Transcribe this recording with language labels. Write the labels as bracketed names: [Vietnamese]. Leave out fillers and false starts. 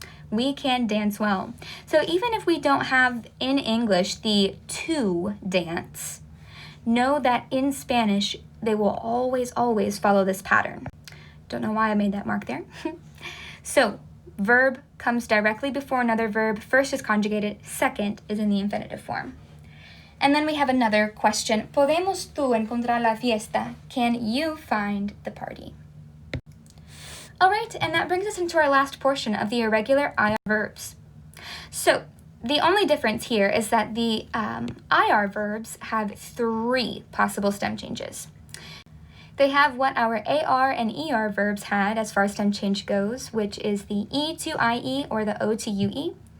[English] We can dance well. So even if we don't have in English the to dance, know that in Spanish, they will always follow this pattern. Don't know why I made that mark there. So verb comes directly before another verb. First is conjugated, second is in the infinitive form. And then we have another question. [Spanish] ¿Podemos tú encontrar la fiesta? [English] Can you find the party? All right, and that brings us into our last portion of the irregular IR verbs. So the only difference here is that the IR verbs have three possible stem changes. They have what our AR and ER verbs had as far as stem change goes, which is the E to IE or the O to UE.